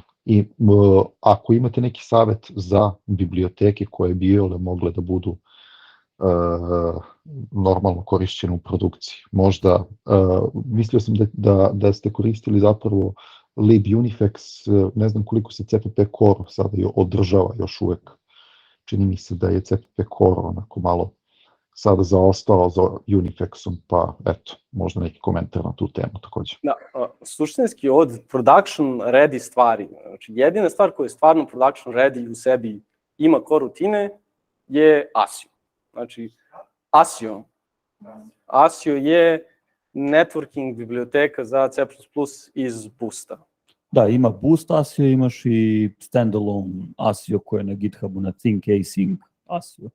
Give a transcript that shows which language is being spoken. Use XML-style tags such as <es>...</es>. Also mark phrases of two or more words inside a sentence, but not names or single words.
<sr>I ako imate neki savjet za biblioteke koje bi mogle da budu normalno korišćene u produkciji, možda mislio sam da ste koristili zapravo libunifex, ne znam koliko se CPP Core sada održava još uvek. Čini mi se da je CPP Core onako malo sada zaostao za Unifexom, pa eto, možda neki komentar na tu temu takođe. Da, suštinski od</sr> <en>production ready</en> <sr>stvari, znači jedina stvar koja je stvarno</sr> <en>production ready</en> <sr>u sebi ima korutine je ASIO. Znači, ASIO je networking biblioteka za C++ iz Boosta. Da, ima Boost ASIO, imaš i standalone ASIO koje je na GitHubu, na Think Async ASIO.</sr>